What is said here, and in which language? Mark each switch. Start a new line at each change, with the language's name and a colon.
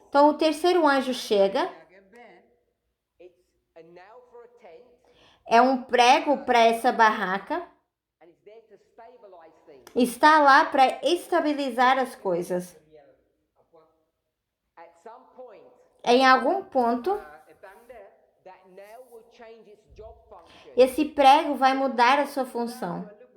Portuguese: Então, o terceiro anjo chega,
English: It's a nail for a tent,
Portuguese: é um prego para essa barraca,
English: and it's there to stabilize things.
Portuguese: está lá para estabilizar as coisas.
English: At some point,
Portuguese: Em algum ponto,
English: that nail will change its job function
Portuguese: esse prego vai mudar a sua função.